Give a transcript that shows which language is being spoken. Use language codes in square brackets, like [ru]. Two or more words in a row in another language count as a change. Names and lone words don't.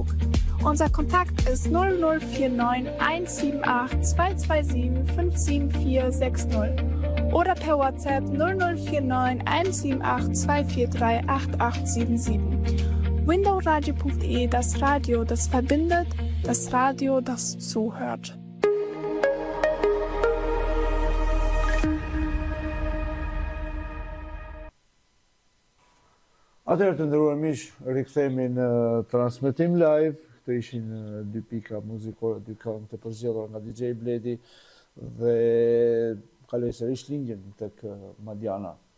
[de] Unser Kontakt ist 0049 178 227 57460 oder per WhatsApp 0049 178 243 8877. Windowradio.de, das Radio, das verbindet, das Radio, das zuhört. [sq] Atëherë të nderuar miq, rikthehemi në transmetim live. Këto ishin 2 pika muzikore, 2 këngë të përzgjedhura nga DJ Bledi dhe kaloj sërish linjën tek Madiana.